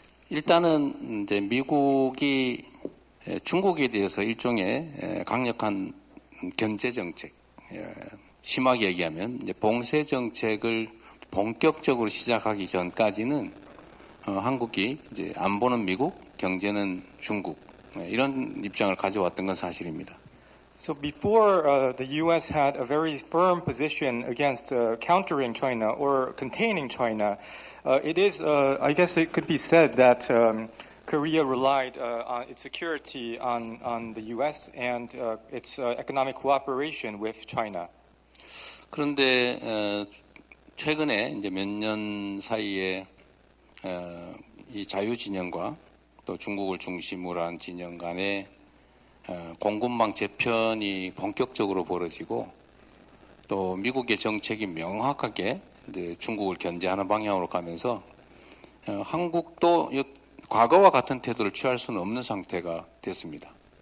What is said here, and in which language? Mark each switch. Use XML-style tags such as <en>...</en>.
<ko>일단은 이제 미국이 중국에 대해서 일종의 강력한 견제 정책, 심하게 얘기하면 이제 봉쇄 정책을 본격적으로 시작하기 전까지는 한국이 이제 안보는 미국, 경제는 중국 이런 입장을 가져왔던 건 사실입니다.</ko> <en>So before the U.S. had a very firm position against countering China or containing China, it is, I guess it could be said that Korea relied on its security on the U.S. and its economic cooperation with China.</en> <ko>그런데 최근에 이제 몇 년 사이에 이 자유 진영과 또 중국을 중심으로 한 진영 간의 공급망 재편이 본격적으로 벌어지고 또 미국의 정책이 명확하게 이제 중국을 견제하는 방향으로 가면서 한국도 과거와 같은 태도를 취할 수는 없는 상태가 됐습니다.</ko>